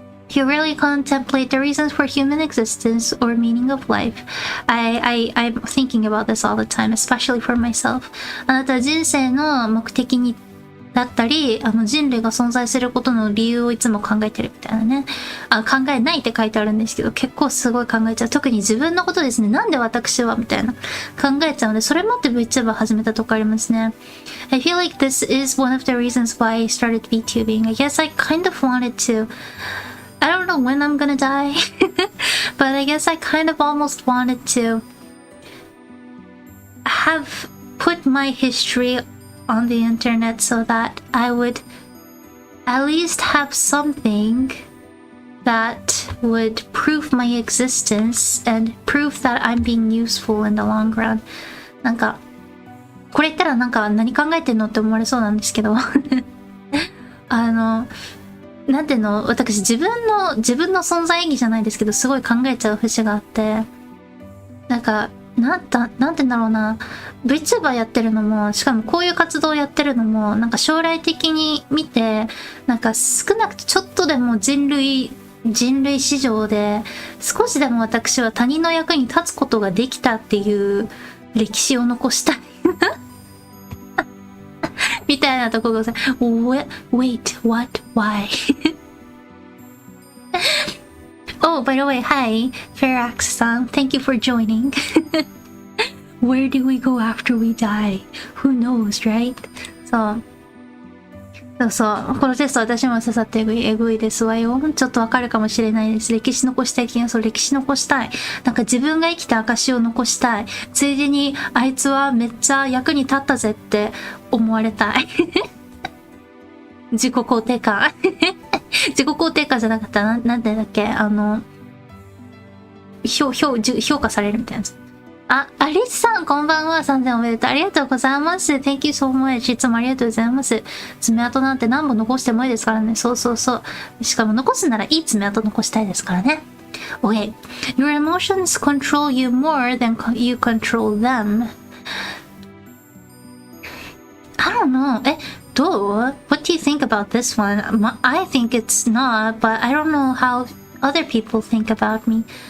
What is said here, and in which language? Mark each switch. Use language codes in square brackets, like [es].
[en] You really contemplate the reasons for human existence or meaning of life. I'm thinking about this all the time, especially for myself. [ja] あなたは人生の目的にだったり、人類が存在することの理由をいつも考えてるみたいなね。考えないって書いてあるんですけど、結構すごい考えちゃう。特に自分のことですね。なんで私はみたいな。考えちゃうので、それもって VTuber 始めたとこありますね。 [en] I feel like this is one of the reasons why I started VTubing. I guess I kind of wanted to...I don't know when I'm gonna die, but I guess I kind of almost wanted to have put my history on the internet so that I at least have something that would prove my existence and prove that I'm being useful in the long run. [ja] なんかこれ言ったらなんか何考えてんのって思われそうなんですけどなんていうの、私自分の存在意義じゃないですけどすごい考えちゃう節があって、なんかなんて言うんだろうな、 Vtuber やってるのも、しかもこういう活動をやってるのも、なんか将来的に見て、なんか少なくとちょっとでも人類史上で少しでも私は他人の役に立つことができたっていう歴史を残したいみたいなところがさ、 [en] wait, what, why? Oh, by the way, hi, Farax-san, thank you for joining. Where do we go after we die? Who knows, right? [ja] そうこのテスト私も刺さってえぐいですわよ。ちょっとわかるかもしれないです。歴史残したい気がする。歴史残したい。なんか自分が生きた証を残したい。ついでにあいつはめっちゃ役に立ったぜって思われたい。自己肯定感。自己肯定感じゃなかったらなんてだっけ、評価されるみたいなやつ。あ、アリスさん、こんばんは。3000おめでとう。ありがとうございます。 [en] Thank you so much. [ja] いつもありがとうございます。爪痕なんて何本残してもいいですからね。そう。しかも残すならいい爪痕残したいですからね。 [en] Okay. Your emotions control you more than you control them. I don't know. どう？ What do you think about this one? I think it's not, but I don't know how other people think about me.